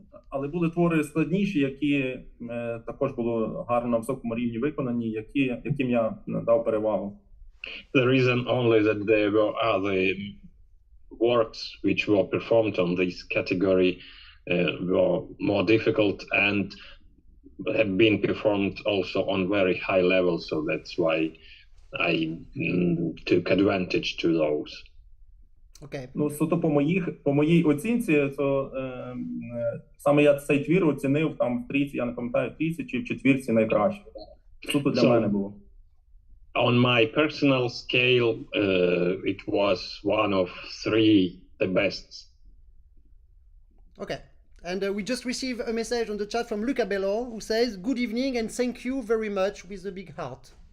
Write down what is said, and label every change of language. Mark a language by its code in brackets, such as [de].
[uk] Але були твори складніші, які також були гарно на високому рівні виконані, яким я надав перевагу. [en] The reason only that there were other works which were performed on this category were more difficult and have been performed also on very high level, so that's why I took advantage to those. Okay. [uk] Ну, суто по моїй оцінці, то саме я цей твір оцінив там в трійці, я не пам'ятаю, в трійці чи в четвірці найкраще. Суто для мене було. [en] On my personal scale, it was one of three the best. Okay. And we just received a message on the chat from Luca Bello who says, "Good evening and thank you very much," with a big heart.